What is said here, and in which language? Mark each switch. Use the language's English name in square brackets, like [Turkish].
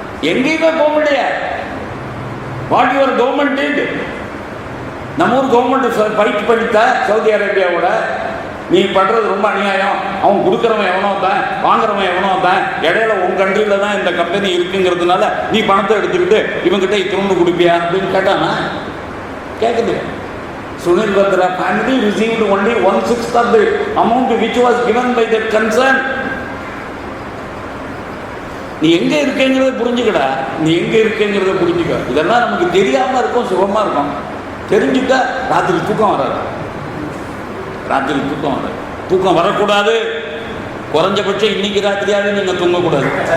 [Tamil] எங்கேயுமே போக முடியாது. [English] what your government did, [Tamil] நம்ம ஊர் கவர்மெண்ட் ஃபைட் பண்ணித்த சவுதி அரேபியாவோட, நீ பண்ணுறது ரொம்ப அநியாயம், அவன் கொடுக்குறவன் எவனோ தான், வாங்குறவன் எவனோ தான், இடையில உன் கண்ட்ரியில் தான் இந்த கம்பெனி இருக்குங்கிறதுனால நீ பணத்தை எடுத்துக்கிட்டு இவங்ககிட்ட இத்தினொன்று கொடுப்பியா அப்படின்னு கேட்டானா? கேட்குது. [English] Sunil Batra family received only 1/6 of the amount which was given by that concern. [Tamil] நீ எங்கே இருக்கேங்கிறத புரிஞ்சுக்கடா, நீ எங்கே இருக்கேங்கிறத புரிஞ்சுக்க. இதெல்லாம் நமக்கு தெரியாமல் இருக்கும், சுகமாக இருக்கும். தெரிஞ்சுக்க ராத்திரி தூக்கம் வராது, ராத்திரி தூக்கம் வராது. தூக்கம் வரக்கூடாது, குறைஞ்சபட்சம் இன்னைக்கு ராத்திரியாவது நீங்கள் தூங்கக்கூடாது.